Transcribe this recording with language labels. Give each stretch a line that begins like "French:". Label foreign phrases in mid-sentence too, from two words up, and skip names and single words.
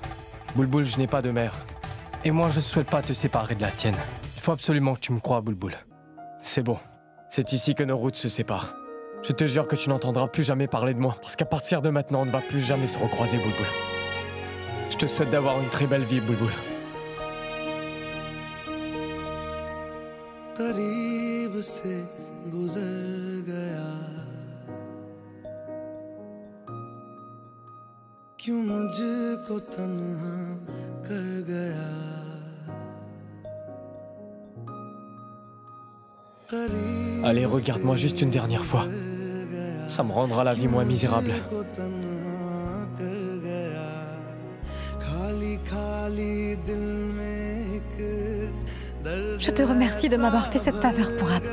French: Bulbul, je n'ai pas de mère. Et moi, je ne souhaite pas te séparer de la tienne. Il faut absolument que tu me crois, Bulbul. C'est bon. C'est ici que nos routes se séparent. Je te jure que tu n'entendras plus jamais parler de moi, parce qu'à partir de maintenant, on ne va plus jamais se recroiser, Bulbul. Je te souhaite d'avoir une très belle vie, Bulbul.
Hindi: करीब से गुजर गया क्यों मुझको तन्हा कर गया
French: Allez, regarde-moi juste une dernière fois. Ça me rendra la vie moins misérable. Je te remercie de m'avoir fait cette faveur pour Ab.